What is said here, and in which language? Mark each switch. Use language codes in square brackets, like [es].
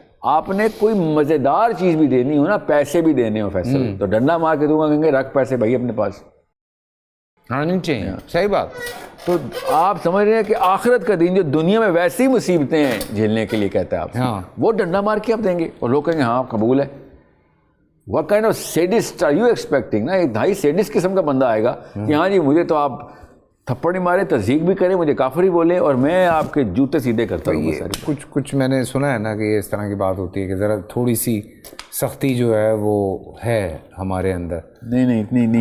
[ur] آپ نے کوئی مزیدار چیز بھی دینی ہو نا, پیسے بھی دینے ہو فیصل, تو ڈنڈا مار کے دوں گا, کہیں گے رکھ پیسے بھائی اپنے پاس. ہاں نہیں چاہیے, صحیح بات. تو آپ سمجھ رہے ہیں کہ آخرت کا دن جو دنیا میں ویسی مصیبتیں ہیں جھیلنے کے لیے کہتا ہے آپ سے, وہ ڈنڈا مار کے آپ دیں گے اور لوگ کہیں گے ہاں قبول ہے. [en] What kind of sadist are you expecting? [ur] نا ایک دھائی سیڈسٹ قسم کا بندہ آئے گا کہ ہاں جی مجھے تو آپ تھپڑ نہیں مارے, تصدیق بھی کریں, مجھے کافر ہی بولیں اور میں آپ کے جوتے سیدھے کرتا ہوں. کچھ میں نے سنا ہے نا کہ اس طرح کی بات ہوتی ہے کہ ذرا تھوڑی سی سختی جو ہے وہ ہے ہمارے اندر. نہیں اتنی نہیں.